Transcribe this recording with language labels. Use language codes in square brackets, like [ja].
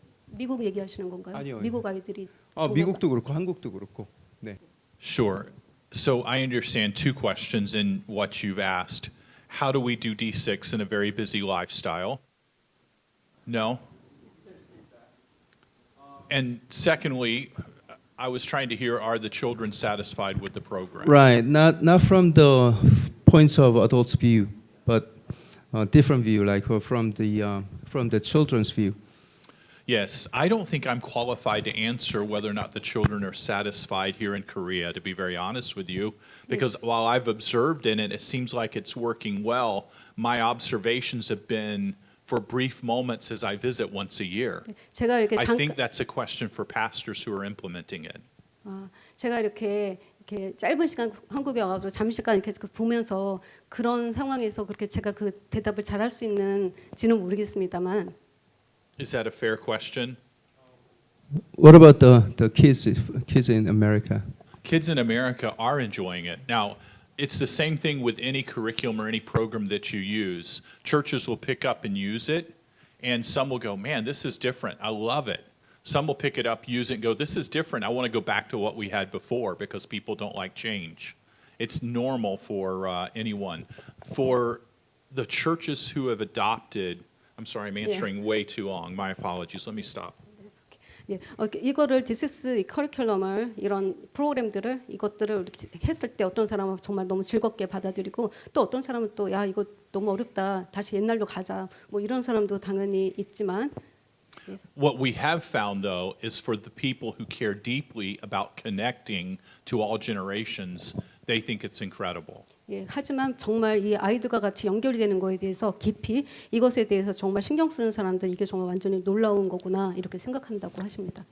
[ko] 미국 얘기하시는 건가요? 아니요. 미국 아이들이 미국도 그렇고 한국도 그렇고. 네. [en] Sure. So I understand two questions in what you've asked. How do we do D6 in a very busy lifestyle? No. And secondly, I was trying to hear, are the children satisfied with the program? Right. Not from the points of adults' view, but different view, like from the children's view. Yes, I don't think I'm qualified to answer whether or not the children are satisfied here in Korea, to be very honest with you, because while I've observed in it, it seems like it's working well. My observations have been for brief moments as I visit once a year. [ko] 제가 이렇게 [en] I think that's a question for pastors who are implementing it. [ko] 제가 이렇게 짧은 시간 한국에 와가지고 잠시간 이렇게 보면서 그런 상황에서 그렇게 제가 그 대답을 잘할 수 있는지는 모르겠습니다만. [en] Is that a fair question? What about the kids in America? Kids in America are enjoying it. Now, it's the same thing with any curriculum or any program that you use. Churches will pick up and use it, and some will go, man, this is different. I love it. Some will pick it up, use it, and go, this is different. I want to go back to what we had before because people don't like change. It's normal for anyone. For the churches who have adopted, I'm sorry, I'm answering way too long. My apologies. Let me stop. [ko] 예, 이거를 디스스 커리큘럼을 이런 프로그램들을 이것들을 했을 때 어떤 사람은 정말 너무 즐겁게 받아들이고 또 어떤 사람은 또 야 이거 너무 어렵다 다시 옛날로 가자 뭐 이런 사람도 당연히 있지만. [en] What we have found, though, is for the people who care deeply about connecting to all generations, they think it's incredible. [ko] 예, 하지만 정말 이 아이들과 같이 연결이 되는 거에 대해서 깊이 이것에 대해서 정말 신경 쓰는 사람들 이게 정말 완전히 놀라운 거구나 이렇게 생각한다고 하십니다.